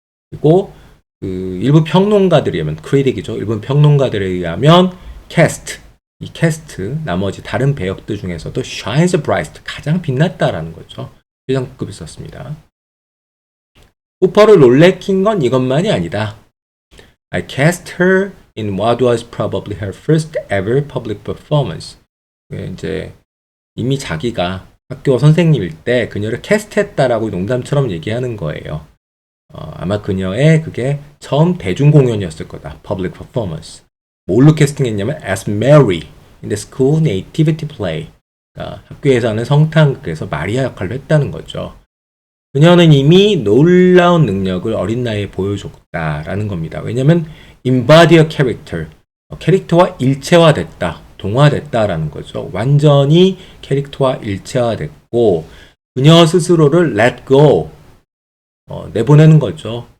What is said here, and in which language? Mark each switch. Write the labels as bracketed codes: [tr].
[ko] 그리고 그 일부 평론가들에 의하면, critic이죠. 일부 평론가들에 의하면 cast, 이 캐스트, 나머지 다른 배역들 중에서도 [en] shines brightest, [ko] 가장 빛났다라는 거죠. 최상급을 썼습니다. 후퍼를 놀래킨 건 이것만이 아니다. [en] I cast her in what was probably her first ever public performance. [ko] 이제 이미 자기가 학교 선생님일 때 그녀를 캐스트했다라고 농담처럼 얘기하는 거예요. 아마 그녀의 그게 처음 대중 공연이었을 거다. [en] public performance. [ko] 뭘로 캐스팅했냐면 [en] as Mary in the school nativity play. [ko] 그러니까 학교에서 하는 성탄극에서 마리아 역할을 했다는 거죠. 그녀는 이미 놀라운 능력을 어린 나이에 보여줬다라는 겁니다. 왜냐하면 [en] embody a character, [ko] 캐릭터와 일체화됐다, 동화됐다라는 거죠. 완전히 캐릭터와 일체화됐고 그녀 스스로를 [en] let go, [ko] 내보내는 거죠.